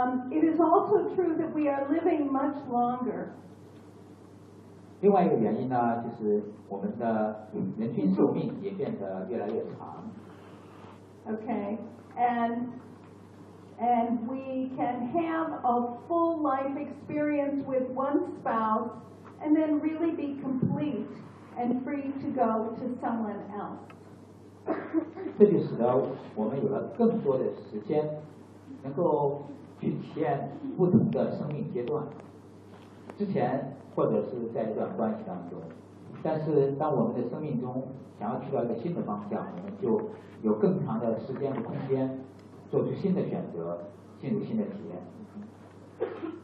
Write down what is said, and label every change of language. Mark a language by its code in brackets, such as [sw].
[en] It is also true that we are living much longer. [zh] 另外一个原因呢，就是我们的人均寿命也变得越来越长。 [en] Okay, and we can have a full life experience with one spouse. And then really be complete and free to go to someone else. [zh] 这就使得我们有了更多的时间能够去体验不同的生命阶段，之前或者是在一段关系当中，但是当我们的生命中想要去到一个新的方向，我们就有更长的时间和空间做出新的选择，进入新的体验。